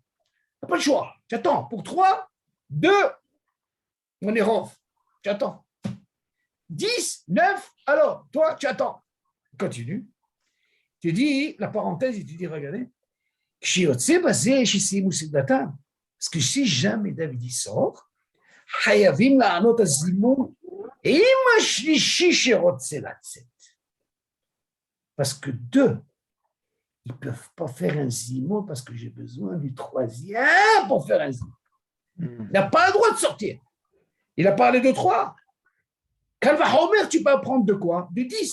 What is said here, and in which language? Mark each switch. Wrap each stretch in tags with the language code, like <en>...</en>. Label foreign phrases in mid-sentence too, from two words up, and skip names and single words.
<fr>Tu n'as pas le choix. Tu attends. Pour 3, 2, on est rof. Tu attends. 10, 9, alors, toi, tu attends. Continue. Tu dis, la parenthèse, et tu dis, regardez, parce que si jamais David y sort,</fr> <he>חייבים לענות הזימון עם השלישי שרוצה לצאת.</he> <fr>Parce que 2, ils ne peuvent pas faire un zimoun parce que j'ai besoin du 3e pour faire un zimoun. Il n'a pas le droit de sortir. Il a parlé de 3.</fr> <he>קל וחומר,</he> <fr>tu peux prendre de quoi? De 10.</fr>